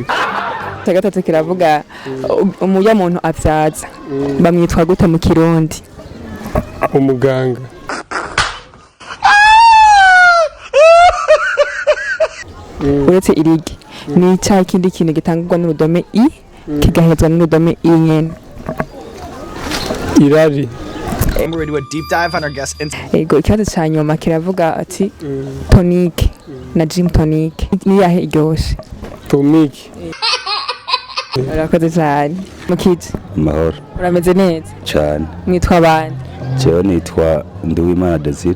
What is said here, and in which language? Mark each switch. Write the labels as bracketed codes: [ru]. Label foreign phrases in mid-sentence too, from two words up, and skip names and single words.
[rn] ca gatatu kiravuga umuya muntu avyaza bamwitwa gute mu kirundi umuganga uretse irigi ni icahe ikindi kintu gitangurwa n'urudome i kigahezwa n'urudome i nyene irari [en] We're going to do a deep dive on our guest [rn] ego ikibazo ca nyuma kiravuga ati tonique na gin tonique ni yahe iryoshe Tomiki urakoze cane mukije amahoro urameze neza cyane mwitwa abandi jewe nitwa Nduwimana Desire